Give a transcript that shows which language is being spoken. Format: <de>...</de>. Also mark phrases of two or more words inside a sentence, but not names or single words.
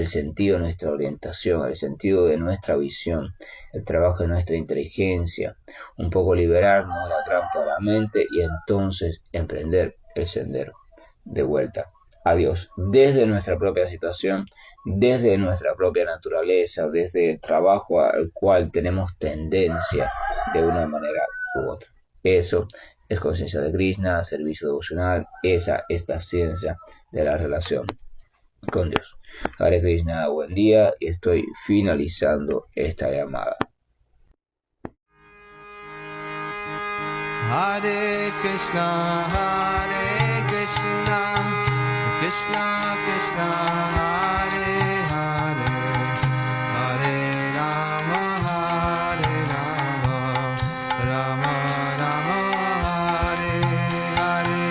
<es>sentido de nuestra orientación, el sentido de nuestra visión, el trabajo de nuestra inteligencia, un poco liberarnos de la trampa de la mente y entonces emprender el sendero de vuelta a Dios, desde nuestra propia situación, desde nuestra propia naturaleza, desde el trabajo al cual tenemos tendencia de una manera u otra. Eso es conciencia de Krishna, servicio devocional, esa es la ciencia de la relación con Dios.</es> <sa>Hare Krishna,</sa> <es>buen día, y estoy finalizando esta llamada.</es> <sa>Hare Krishna, Krishna Krishna, Hare Hare, Hare Rama, Rama Rama, Hare Hare.</sa>